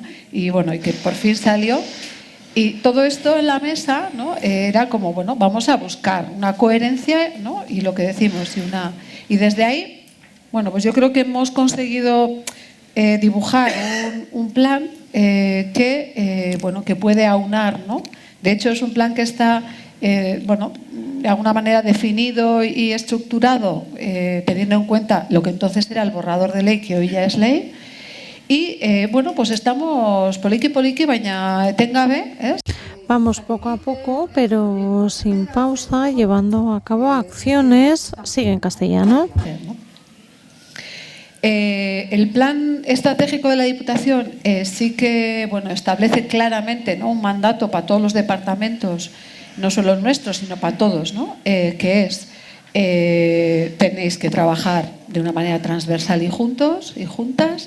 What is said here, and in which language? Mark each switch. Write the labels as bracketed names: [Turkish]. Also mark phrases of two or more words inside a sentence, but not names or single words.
[Spanish] Y bueno, y que por fin salió. Y todo esto en la mesa, ¿no?, era como, bueno, vamos a buscar una coherencia, ¿no?, y lo que decimos, y desde ahí, bueno, pues yo creo que hemos conseguido dibujar un plan que puede aunar, ¿no? De hecho, es un plan que está de alguna manera definido y estructurado, teniendo en cuenta lo que entonces era el borrador de ley, que hoy ya es ley. Y pues estamos [Basque] poliki, baina etengabe, [Spanish] ¿es? Vamos poco a poco, pero sin pausa, llevando a cabo acciones. Sigue en castellano. El plan estratégico de la Diputación sí que establece claramente, ¿no?, un mandato para todos los departamentos, no solo el nuestro, sino para todos, ¿no?, que es tenéis que trabajar de una manera transversal y juntos y juntas.